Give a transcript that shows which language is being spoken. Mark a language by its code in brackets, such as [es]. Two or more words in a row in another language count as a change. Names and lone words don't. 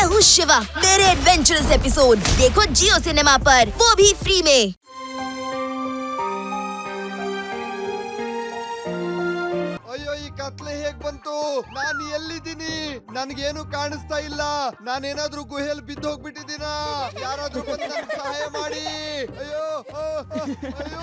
[hi] शिवा मेरे [en] adventurous episode [hi] देखो जियो सिनेमा पर, वो भी फ्री में। [kn] ಅಯ್ಯೋ ಈ ಕತ್ಲೆ ಹೇಗ್ ಬಂತು? ನಾನು ಎಲ್ಲಿದ್ದೀನಿ? ನನ್ಗೇನು ಕಾಣಿಸ್ತಾ ಇಲ್ಲ. ನಾನೇನಾದ್ರೂ ಗುಹೆಯಲ್ಲಿ ಬಿದ್ದು ಹೋಗ್ಬಿಟ್ಟಿದ್ದೀನಾ? ಯಾರಾದ್ರೂ ಬಂದು ನನ್ಗೆ ಸಹಾಯ ಮಾಡಿ. ಅಯ್ಯೋ ಅಯ್ಯೋ